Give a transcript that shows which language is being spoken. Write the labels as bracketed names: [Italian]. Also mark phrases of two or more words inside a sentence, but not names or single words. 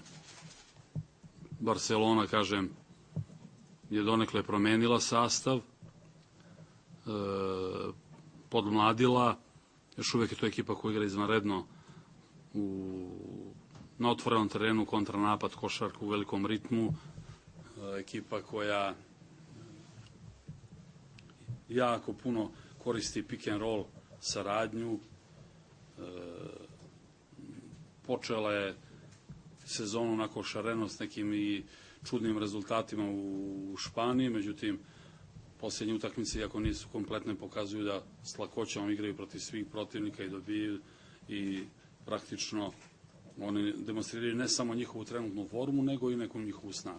[Serbian] Barcelona, kažem, je donekle promenila sastav, podmladila, još uvek je to ekipa koja igra izvanredno na otvorenom terenu, kontranapad, košarku u velikom ritmu, ekipa koja jako puno koristi [English] pick and roll [Serbian] saradnju. Počela je sezonu onako šareno s nekim i čudnim rezultatima u Španiji, međutim, posljednje utakmice, iako nisu kompletne, pokazuju da s lakoćom igraju protiv svih protivnika i dobijaju i praktično oni demonstriraju ne samo njihovu trenutnu formu, nego i neku njihovu snagu.